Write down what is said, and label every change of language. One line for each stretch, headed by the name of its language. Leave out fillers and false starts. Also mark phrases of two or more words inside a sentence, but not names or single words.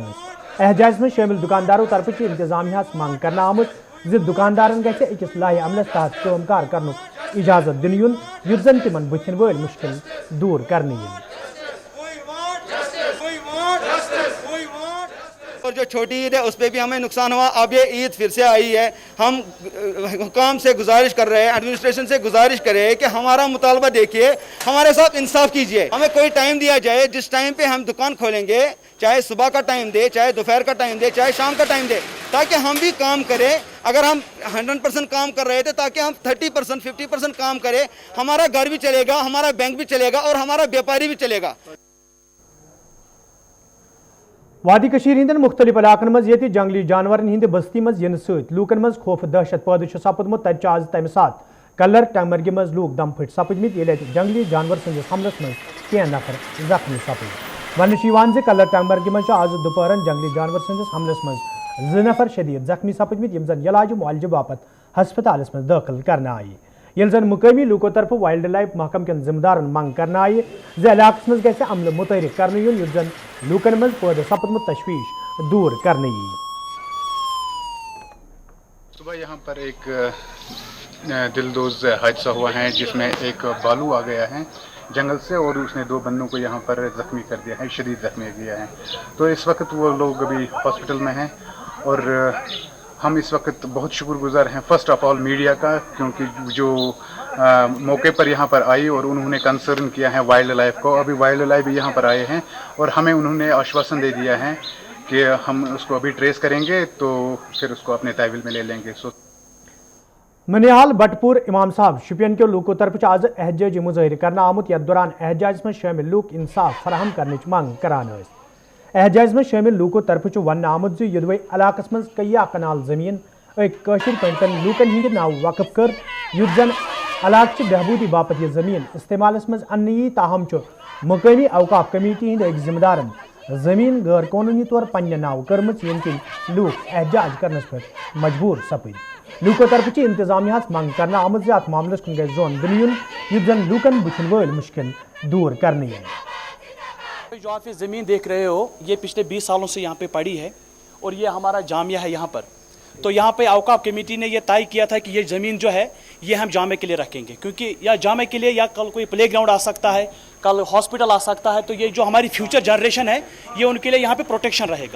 Kashmiri: एहतजाजस मज शामिल दुकानदारों तरफ इंतजामिया मंग करना आमुत जो दुकानदारन गि अकिस लाहे अमलस तहत कामकार कर इजाजत दिन युन युद्ध जन तिमन बुथिन वल मुश्किल दूर करने इन।
Hindi: और जो छोटी ईद है उस पर भी हमें नुकसान हुआ। अब ये ईद फिर से आई है, हम हुकाम से गुजारिश कर रहे हैं, एडमिनिस्ट्रेशन से गुजारिश कर रहे हैं कि हमारा मुतालबा देखिए, हमारे साथ इंसाफ कीजिए। हमें कोई टाइम दिया जाए जिस टाइम पे हम दुकान खोलेंगे, चाहे सुबह का टाइम दे, चाहे दोपहर का टाइम दे, चाहे शाम का टाइम दे, ताकि हम भी काम करें। अगर हम 100% काम कर रहे थे ताकि हम 30% 50% काम करें, हमारा घर भी चलेगा, हमारा बैंक भी चलेगा और हमारा व्यापारी भी चलेगा।
Kashmiri: वादी कशीर हिंदन मुख्तलिफ इलाकन मज ये जंगली जानवरन हिंद बस्ती मज इन सत लूकन मज खौफ दहशत पैदा सपदमुत तत आज तमि सात कलर टंगमर्गि मज लूक दम फट सपदमित ये जंगली जानवर संदिस हमलस मज कह नफर जख्मी सपद। वन कलर टंगमर्गि मज आज दोपहरन जंगली जानवर संदिस हमलस मज 2 नफर शदीद जख्मी सपदमित यम जन इलाज मुआलजे बापत हस्पतालस मज दाखिल करना आयी। ये जन मुकामी लूको तरफ
English: wild life
Kashmiri: महकम के जिम्मेदारन मंग करना आयी जो इलाकस मज गि अमल मुतहरिक करने युन युत जन लूकन मज पैदा सपदमुत तशवीश दूर करने यी।
Hindi: सुबह यहाँ पर एक दिलदोज हादसा हुआ है जिसमें एक बालू आ गया है जंगल से और उसने 2 बंदों को यहाँ पर जख्मी कर दिया है, शदीद जख्मी किया है। तो इस वक्त वो लोग अभी हॉस्पिटल में हैं और हम इस वक्त बहुत शुक्रगुजार हैं
English: first of all
Hindi: मीडिया का, क्योंकि जो मौके पर यहाँ पर आई और उन्होंने कंसर्न किया है
English: wild life
Hindi: को। अभी
English: wild life
Hindi: भी यहाँ पर आए हैं और हमें उन्होंने आश्वासन दे दिया है कि हम उसको अभी ट्रेस करेंगे तो फिर उसको अपने तहवील में ले लेंगे।
Kashmiri: मनिहाल बटपुर इमाम साहब शुपियन के लूकों तरफ आज एहतजाजी मुजाहिर करना आमुत यथ दौरान एहतजाज में शामिल लूक इंसाफ फराहम करने मंग करान। एहतजाज में शामिल लूकों तरफ वन आमुत जो युदवे इलाकस मज कया कनाल जमीन कशिर पंटन लूकन हिंद नाव वक़फ कर युत जन इलाक बहबूदी बापत यह जमीन इस्तेमाल मज अन्न यी ताहम मकामी अवकाफ कमेटी हिंद जिम्मेदारन जमीन गैर कानूनी तौर पन्न नाव कर्म यम किन लूक एहतजाज करने पर मजबूर सपद। लूको तरफ इंतजामिया मंग करना आमद जे अत मामलस कुन गई जोन दिन युन युत जन लूकन बुथिन वल मुश्किल दूर करने।
Hindi: जो आप ये ज़मीन देख रहे हो ये पिछले 20 सालों से यहाँ पे पड़ी है और ये हमारा जामिया है यहाँ पर। तो यहाँ पे औकाफ कमेटी ने ये तय किया था कि ये ज़मीन जो है ये हम जामे के लिए रखेंगे, क्योंकि या जामे के लिए या कल कोई
English: play ground
Hindi: आ सकता है, कल हॉस्पिटल आ सकता है, तो ये जो हमारी
English: future generation
Hindi: है ये उनके लिए यहाँ पे प्रोटेक्शन रहेगा।